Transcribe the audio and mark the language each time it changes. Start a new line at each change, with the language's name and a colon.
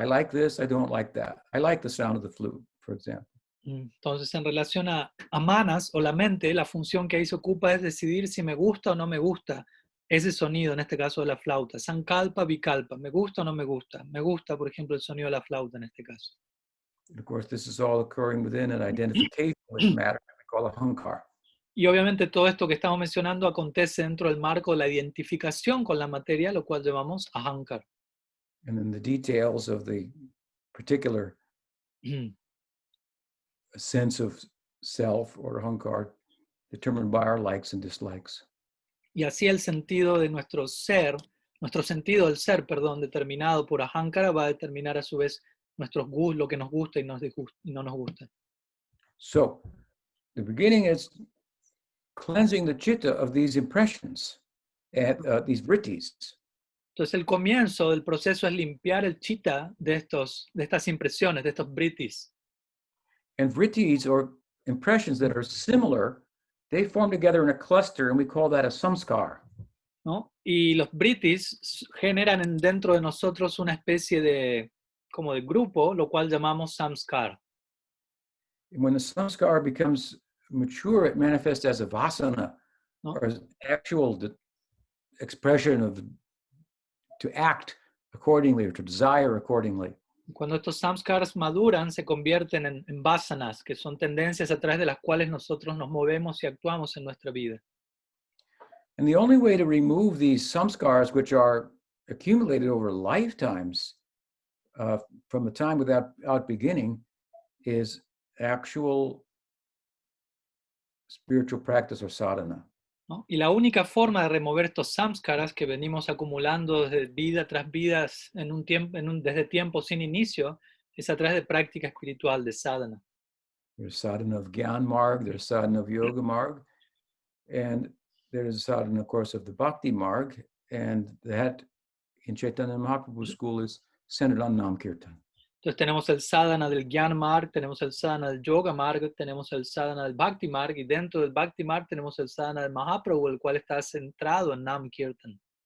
English: I like this, I don't like that. I like the sound of the flute, for example.
Spanish: Entonces, en relación a manas o la mente, la función que ahí se ocupa es decidir si me gusta o no me gusta ese sonido, en este caso de la flauta. Sankalpa, vikalpa. ¿Me gusta o no me gusta? Me gusta, por ejemplo, el sonido de la flauta en este caso.
English: And of course, this is all occurring within an identification with matter that we call ahankara.
Spanish: Y obviamente todo esto que estamos mencionando acontece dentro del marco de la identificación con la materia, lo cual llamamos ahankar.
English: And then the details of the particular sense of self or ahankar determined by our likes and dislikes.
Spanish: Y así el sentido de nuestro ser, nuestro sentido del ser, perdón, determinado por ahankara va a determinar a su vez nuestros gustos, lo que nos gusta y no nos gusta.
English: So, the beginning is cleansing the chitta of these impressions, and these vrittis.
Spanish: Entonces el comienzo del proceso es limpiar el chitta de estas impresiones, de estos vrittis.
English: And vrittis, or impressions that are similar, they form together in a cluster, and we call that a samskar.
Spanish: ¿No? Y los vrittis generan dentro de nosotros una especie de como de grupo, lo cual llamamos samskar.
English: And when the samskar becomes mature, it manifests as a vasana,
Spanish: ¿No?
English: or as actual expression of to act accordingly or to desire accordingly.
Spanish: Cuando estos samskars maduran, se convierten en vasanas, que son tendencias a través de las cuales nosotros nos movemos y actuamos en nuestra vida.
English: And the only way to remove these samskars, which are accumulated over lifetimes, from the time without beginning, is actual spiritual practice or sadhana.
Spanish: ¿No? Y la única forma de remover estos samskaras que venimos acumulando desde vida tras vida desde tiempo sin inicio es a través de práctica espiritual, de sadhana.
English: There's sadhana of Gyan Marg, there's sadhana of Yoga Marg, and there's sadhana, of course, of the Bhakti Marg, and that in Chaitanya Mahaprabhu's school is centered on Nam Kirtan.
Spanish: Entonces tenemos el sadhana del Gyan Marg, tenemos el sadhana del Yoga Marg, tenemos el sadhana del Bhakti Marg, y dentro del Bhakti Marg tenemos el sadhana del Mahaprabhu, el cual está centrado en Nam Kirtan.